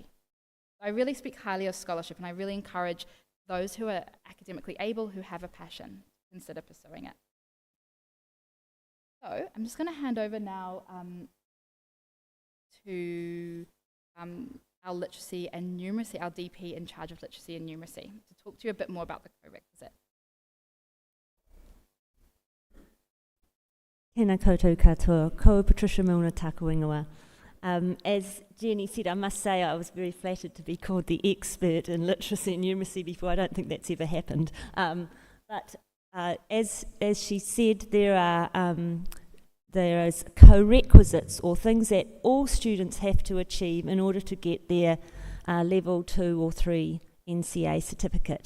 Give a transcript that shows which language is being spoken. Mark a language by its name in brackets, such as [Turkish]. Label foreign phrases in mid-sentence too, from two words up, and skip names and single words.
[English] I really speak highly of scholarship, and I really encourage those who are academically able, who have a passion, to consider pursuing it. So I'm just going to hand over now to our literacy and numeracy, our DP in charge of literacy and numeracy, to talk to you a bit more about the prerequisite. [Māori] Tēnā koutou katoa, ko Patricia Milner taku ingoa. [English] As Jenny said, I must say I was very flattered to be called the expert in literacy and numeracy before. I don't think that's ever happened. But as she said, there is co-requisites or things that all students have to achieve in order to get their level 2 or 3 NCEA certificate.